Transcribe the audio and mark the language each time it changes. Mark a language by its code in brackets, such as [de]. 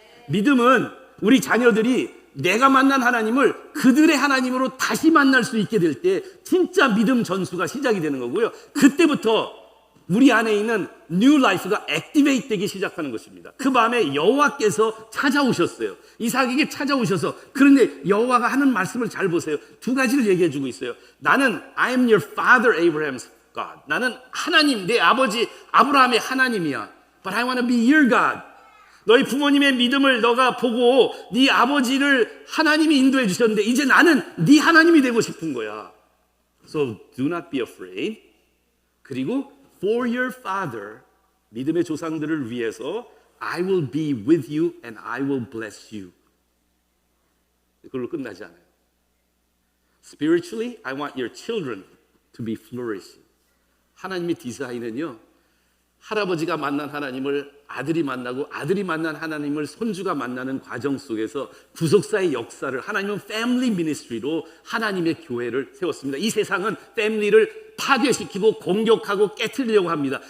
[ko] 믿음은 우리 자녀들이 내가 만난 하나님을 그들의 하나님으로 다시 만날 수 있게 될 때 진짜 믿음 전수가 시작이 되는 거고요. 그때부터 우리 안에 있는 뉴 라이프가 액티베이트 되기 시작하는 것입니다. 그 밤에 여호와께서 찾아오셨어요. 이삭에게 찾아오셔서, 그런데 여호와가 하는 말씀을 잘 보세요. 두 가지를 얘기해 주고 있어요. [en] 나는 I am your father Abraham's God. [ko] 나는 하나님, 내 아버지 아브라함의 하나님이야. [en] But I want to be your God. [ko] 너희 부모님의 믿음을 너가 보고 네 아버지를 하나님이 인도해 주셨는데 이제 나는 네 하나님이 되고 싶은 거야. [en] So do not be afraid. 그리고 For your father, 믿음의 조상들을 위해서 I will be with you and I will bless you. 그걸로 끝나지 않아요. Spiritually, I want your children to be flourishing. [ko] 하나님의 디자인은요, 할아버지가 만난 하나님을 아들이 만나고 아들이 만난 하나님을 손주가 만나는 과정 속에서 구속사의 역사를 하나님은 패밀리 미니스트리로 하나님의 교회를 세웠습니다. 이 세상은 패밀리를 파괴시키고 공격하고 깨트리려고 합니다.